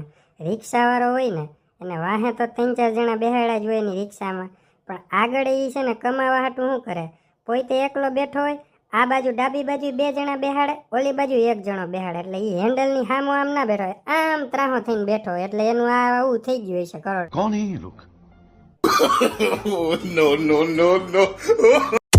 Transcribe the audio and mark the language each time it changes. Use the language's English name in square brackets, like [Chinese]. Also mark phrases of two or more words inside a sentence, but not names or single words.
[Gujarati] રિક્ષાવાળો હોય ને એને વાહે તો 3-4 જણા બેહાડ્યા જ હોય એની રિક્ષામાં, પણ આગળ એ છે ને કમાવા હાટું શું કરે, પોતે એકલો બેઠો હોય, આ બાજુ ડાબી બાજુ 2 જણા બેહાડે, ઓલી બાજુ 1 જણો બેહાડે, એટલે એ હેન્ડલની સામો આમ ના બેઠો હોય, આમ ત્રાહો થઈને બેઠો હોય, એટલે એનું આ આવું થઈ ગયું હશે કરોડ. [Hindi] कौन है ये लोग [English] no, no, no, no.